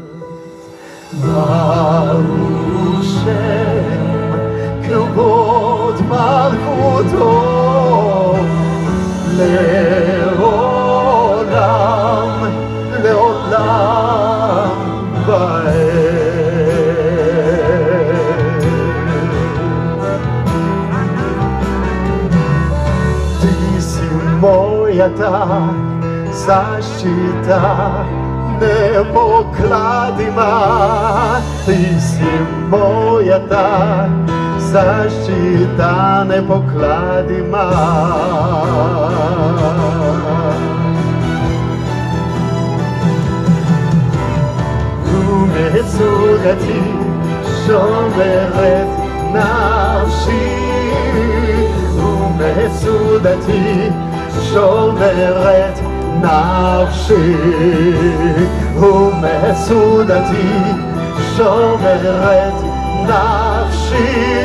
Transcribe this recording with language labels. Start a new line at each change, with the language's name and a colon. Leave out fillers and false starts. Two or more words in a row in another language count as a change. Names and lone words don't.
Hebrew: ברוך שם כבוד מלכותו לעולם, לעולם ועד.
Bulgarian: Ты си моята защита непокладима, Ты си моята защита непокладима.
Hebrew: ומצודתי שומרת נפשי, ומצודתי שומרת נפשי, ומצודתי שומרת נפשי,